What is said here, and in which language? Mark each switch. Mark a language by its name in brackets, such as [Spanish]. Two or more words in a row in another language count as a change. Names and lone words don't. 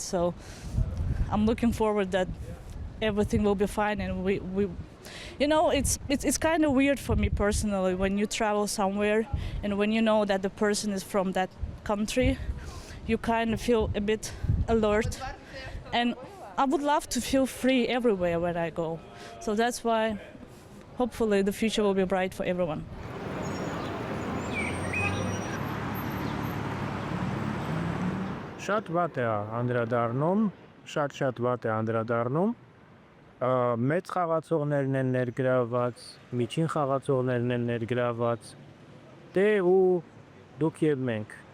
[English] So I'm looking forward that everything will be fine, and we you know, it's kind of weird for me personally when you travel somewhere and when you know that the person is from that country, you kind of feel a bit alert, and I would love to feel free everywhere when I go. So that's why hopefully the future will be bright for everyone. [Armenian] Շատ վատ է անդրադառնում, շատ վատ է անդրադառնում, մեծ խաղացողներն են ներգրաված, միջին խաղացողներն են ներգրաված, դե ու դուք եւ մենք։